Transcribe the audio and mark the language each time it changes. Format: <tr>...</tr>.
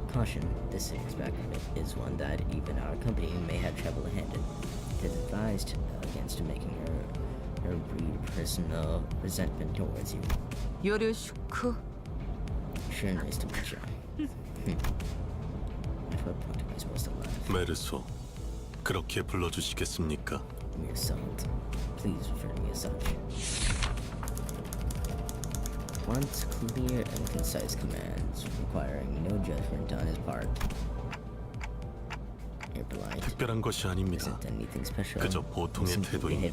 <en>Caution, this aspect of it is one that even our company may have trouble handling. It is advised against making her breed personal resentment towards you.</en> <ko>요르슈크.</ko> <en>Sure, nice to meet you. At what point am I supposed to laugh?</en> <ko>메르소, 그렇게 불러주시겠습니까?</ko> <en>Mere salt. Please refer to me as such. Wants clear and concise commands, requiring no judgment on his part. You're polite.</en> <ko>특별한 것이 아닙니다.</ko> <en>Isn't anything special.</en> <ko>그저 보통의</ko> <en>Simply behave</en>